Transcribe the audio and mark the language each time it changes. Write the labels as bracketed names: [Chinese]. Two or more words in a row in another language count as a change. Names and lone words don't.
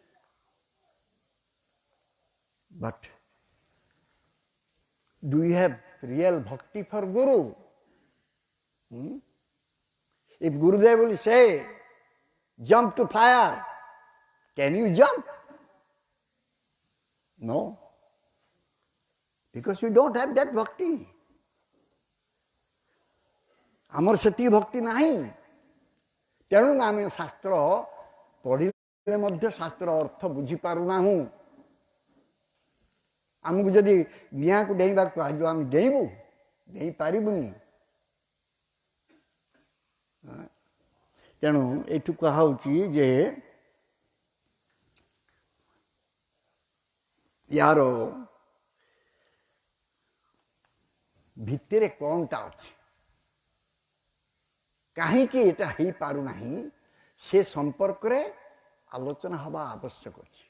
[English] But do we have real bhakti for Guru? If Gurudev will say, jump to fire, can you jump? No. Because you don't have that bhakti. [Odia] ଆମର ସତି ଭକ୍ତି ନାହିଁ. ତେଣୁ ଆମେ ଶାସ୍ତ୍ର ପଢ଼ିଲେ ମଧ୍ୟ ଶାସ୍ତ୍ର ଅର୍ଥ ବୁଝି ପାରୁନାହୁଁ. ଆମକୁ ଯଦି ନିଆଁକୁ ଡେଇଁବାକୁ କୁହାଯିବ ଆମେ ଡେଇଁବୁ? ଡେଇଁ ପାରିବୁନି। ତେଣୁ ଏଇଠୁ କୁହାହେଉଛି ଯେ ୟାର ଭିତରେ କ'ଣଟା ଅଛି, କାହିଁକି ଏଇଟା ହେଇପାରୁନାହିଁ ସେ ସମ୍ପର୍କରେ ଆଲୋଚନା ହେବା ଆବଶ୍ୟକ ଅଛି।